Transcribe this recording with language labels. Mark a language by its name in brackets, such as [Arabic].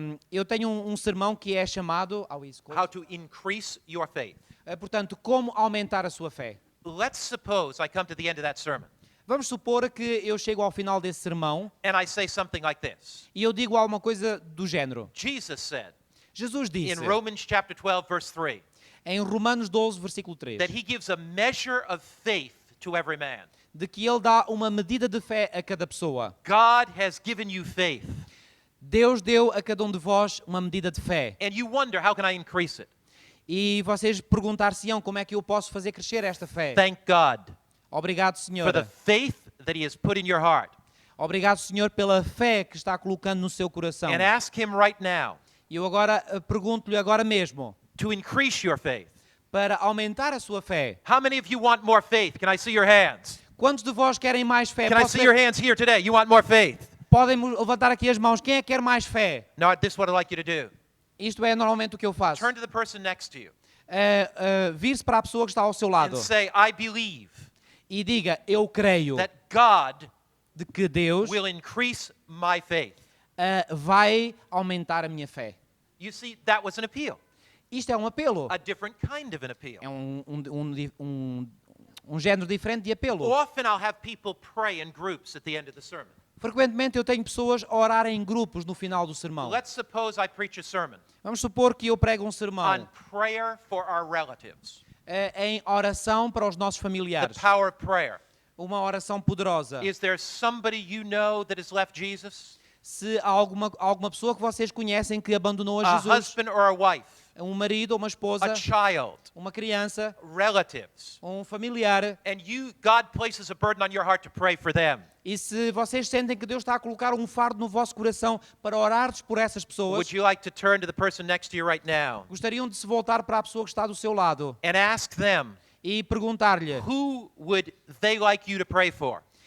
[Portuguese] Eu tenho um sermão que é chamado [English] How to Increase Your Faith. [Portuguese] portanto, como aumentar a sua fé. [English] Let's suppose I come to the end of that sermon [Portuguese] Vamos supor que eu chego ao final desse sermão [English] and I say something like this. [Portuguese] e eu digo alguma coisa do género. [English] Jesus said [Portuguese] Jesus disse [English] in Romans chapter 12 verse 3 [Portuguese] em Romanos 12, versículo 3, [English] that he gives a measure of faith to every man. [Portuguese] de que ele dá uma medida de fé a cada pessoa. [English] God has given you faith, [Portuguese] Deus deu a cada um de vós uma medida de fé. [English] and you wonder, how can I increase it? [Portuguese] E vocês perguntar-se-ão como é que eu posso fazer crescer esta fé. [English] Thank God [Portuguese] Obrigado, [English] for [Portuguese] Senhor. [English] the faith that he has put in your heart. [Portuguese] Obrigado, Senhor, pela fé que está colocando no seu coração. [English] And ask him right now [Portuguese] E eu agora pergunto-lhe agora mesmo, [English] to increase your faith. [Portuguese] para aumentar a sua fé. [English] How many of you want more faith? Can I see your hands? [Portuguese] Quantos de vós querem mais fé? [English] Can I see your hands here today? You want more faith? [Portuguese] Podem levantar aqui as mãos. Quem é que quer mais fé? [English] Now, this is what I'd like you to do. [Portuguese] Isto é normalmente o que eu faço. [English] Turn to the person next to you [Portuguese] Vir-se para a pessoa que está ao seu [English] and [Portuguese] lado [English] say, I believe [Portuguese] e diga, eu creio [English] that God [Portuguese] de que Deus [English] will increase my faith. [Portuguese] vai aumentar a minha fé. [English] You see, that was an appeal, [Portuguese] Isto é um apelo. [English] a different kind of an appeal. [Portuguese] É um género diferente de apelo. [English] Often I'll have people pray in groups at the end of the sermon. [Portuguese] Frequentemente eu tenho pessoas a orar em grupos no final do sermão. [English] Let's suppose I preach a sermon [Portuguese] Vamos supor que eu prego um [English] on [Portuguese] sermão [English] prayer for our relatives, [Portuguese] em oração para os nossos [English] the [Portuguese] familiares. [English] power of prayer. [Portuguese] Uma oração poderosa. [English] Is there somebody you know that has left Jesus? [Portuguese] Se há alguma pessoa que vocês conhecem que abandonou a A Jesus, [English] husband or a wife, [Portuguese] um marido ou uma esposa, [English] a child, [Portuguese] uma criança, [English] relatives, [Portuguese] um familiar, [English] and God places a burden on your heart to pray for them. [Portuguese] e se vocês sentem que Deus está a colocar um fardo no vosso coração para orar por essas pessoas, [English] Would you like to turn to the person next to you right now [Portuguese] gostariam de se voltar para a pessoa que está do seu lado [English] and ask them, [Portuguese] e perguntar-lhe, [English] who would they like you to pray for?